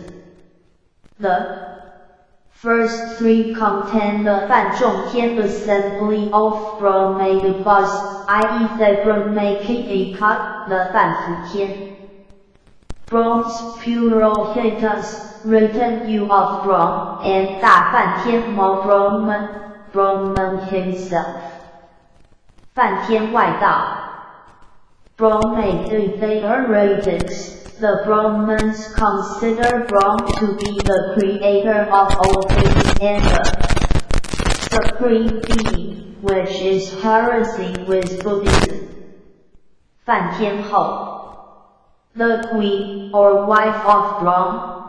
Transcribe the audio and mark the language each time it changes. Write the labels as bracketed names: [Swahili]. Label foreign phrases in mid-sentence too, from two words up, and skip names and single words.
[English] The first 3 contain the Fanzhongtian assembly of Brahmadepas, i.e. the Brahmakika, the Fanfuqian. Brahm's Purohitas, written U of Brahm, and Da Fantian Mo Brahman himself. [Chinese] 梵天外道. [English] Brahmade theoretics. The Brahmins consider Brahm to be the creator of all things and the supreme being, which is heresy with Buddhism. Fan Tianhou, the queen or wife of Brahm.